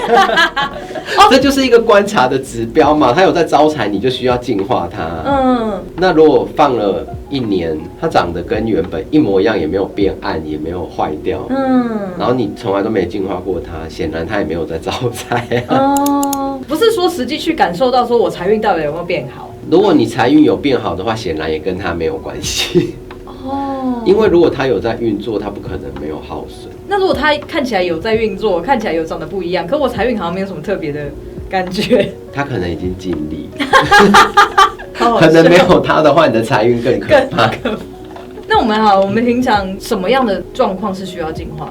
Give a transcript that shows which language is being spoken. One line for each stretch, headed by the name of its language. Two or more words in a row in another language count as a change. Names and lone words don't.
Chinese: 這就是一個觀察的指標嘛，它有在招財，你就需要淨化它。那如果放了1年，它長得跟原本一模一樣，也没有變暗，也沒有壞掉，然後你從來都沒淨化過它，顯然它也沒有在招財。不是說實際去感受到說我財運到底有沒有變好。如果你財運有變好的話，顯然也跟它沒有關係。因為如果它有在運作，它不可能沒有耗損。那如果它看起來有在運作，看起来有長得不一樣，可我財運好像沒有什麼特別的感覺。它可能已經盡力。可能沒有它的話，你的財運更可怕。那我們平常什麼樣的狀況是需要淨化？